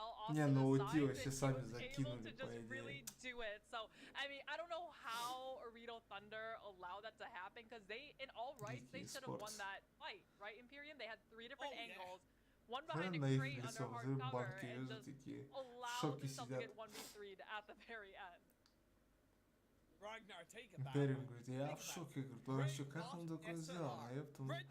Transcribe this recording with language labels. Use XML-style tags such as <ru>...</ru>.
<ru>Не, ну уйти вообще сами закинули, по идее.</ru> <en>I mean, I don't know how Arito Thunder allowed that to happen because they, in all rights, they should have won that fight, right? Imperium, they had 3 different angles, one behind a crate under hard cover, and just allowed themselves to get 1v3'd at the very end.</en> <ru>Империум говорит, я в шоке, говорит, вообще, как он такое сделал? А я потом...</ru>